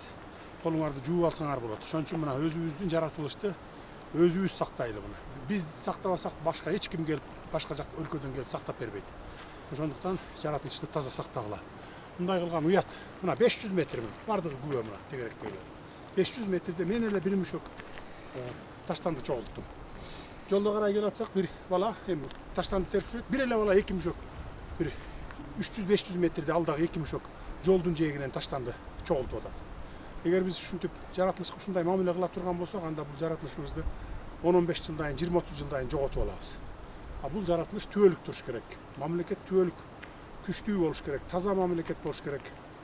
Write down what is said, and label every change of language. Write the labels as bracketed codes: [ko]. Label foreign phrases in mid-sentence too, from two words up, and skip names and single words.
[ky] Колуңарды жууп алсаңар болот. Ошон үчүн мына өзүбүздүн жаратылышты өзүбүз сактайлы буну. Биз сактабасак башка эч ким келип, башка жак өлкөдөн келип сактап бербейт. Ошондуктан жаратылышты таза сактагыла. Мындай кылган уят. Мына 500 метр бардыгы күбө мына тегеректейлер. 500 метрде мен эле бир мүшөк таштанды чогулттум. Жолдо карай келатсак bir бала эми таштанды терчүрөт. Bir эле бала 2 müşök. Bir 300-500 метрде алдагы 2 müşök жолдун жээгинен таштанды чогултуп атат. Эгер биз ушинтип жаратылышка ушундай мамиле кыла турган болсок, анда бул жаратылышыбызды 10-15 жылдан кийин, 20-30 жылдан кийин жоготуп алабыз. А бул жаратылыш түбөлүк туруш керек. Мамлекет түбөлүк күчтүү болуш керек, таза мамлекет болуш керек.